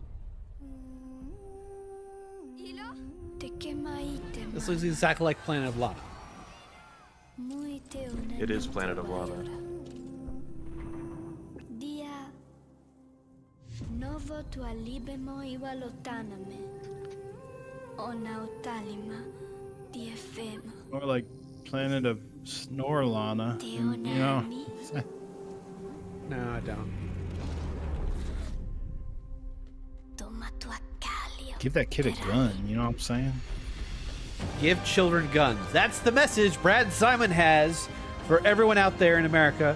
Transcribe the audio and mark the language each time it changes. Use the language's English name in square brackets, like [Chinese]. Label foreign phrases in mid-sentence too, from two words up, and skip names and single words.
[English] This looks exactly like Planet of Lana. It is Planet of Lana. Dia Novo tu alibemo iwa lotaname. Ona utalima diefema. Or like Planet of Snorlana. You know. No, I don't. Give that kid a gun, you know what I'm saying? Give children guns. That's the message Brad Simon has for everyone out there in America.